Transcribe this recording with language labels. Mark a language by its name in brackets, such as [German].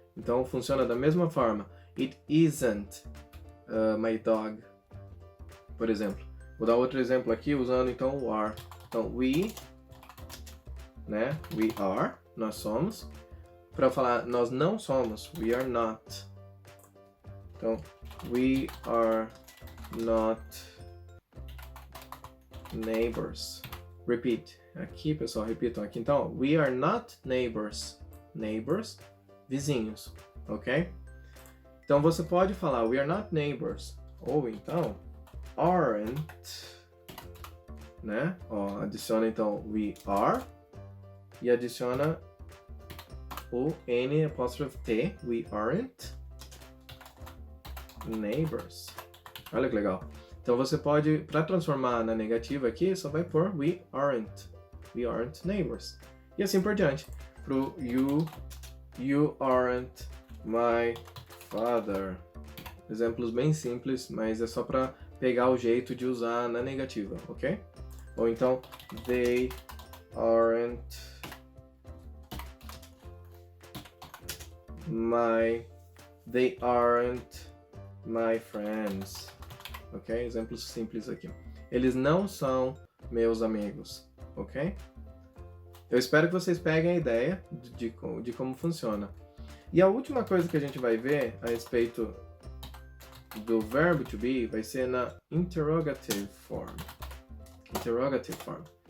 [Portuguese] Então funciona da mesma forma. [English] It isn't my dog, [Portuguese] por exemplo. Vou dar outro exemplo aqui usando então o are. Então we, né? [English] We are, [Portuguese] nós somos. Para falar nós não somos, [English] we are not. Então we are not neighbors. Repeat. [Portuguese] Aqui, pessoal, repitam aqui. [English] Então, we are not neighbors. [Portuguese] Neighbors, vizinhos, ok? Então, você pode falar [English] we are not neighbors. [Portuguese] Ou então, aren't, né? Ó, adiciona então we are e adiciona o N apóstrofe T. [English] We aren't neighbors. [Portuguese] Olha que legal. Então você pode, para transformar na negativa aqui, só vai pôr [English] we aren't neighbors. [Portuguese] E assim por diante. [English] Pro you aren't my father. [Portuguese] Exemplos bem simples, mas é só para pegar o jeito de usar na negativa, ok? [English] Ou então, they aren't my friends. [Portuguese] Ok? Exemplos simples aqui. Eles não são meus amigos, ok? Eu espero que vocês peguem a ideia de como funciona. E a última coisa que a gente vai ver a respeito do verbo to be vai ser na interrogative form. Interrogative form.